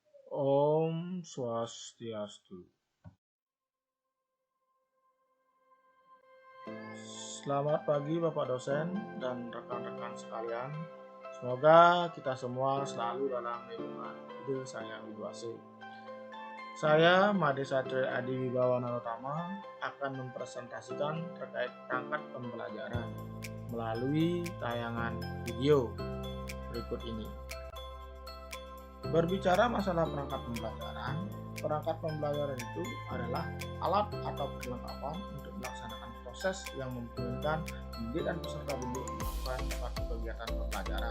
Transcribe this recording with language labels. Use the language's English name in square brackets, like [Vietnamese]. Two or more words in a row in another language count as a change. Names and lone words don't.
[Indonesian] Om Swastiastu. Selamat pagi Bapak dosen dan rekan-rekan sekalian. Semoga kita semua selalu dalam lindungan Ide Sang Widuwase. Saya Made Satria Adi Wibawa Narotama akan mempresentasikan terkait perangkat pembelajaran melalui tayangan video berikut ini. Berbicara masalah perangkat pembelajaran itu adalah alat atau perlengkapan untuk melaksanakan proses yang memungkinkan pendidik dan peserta didik melakukan suatu kegiatan pembelajaran.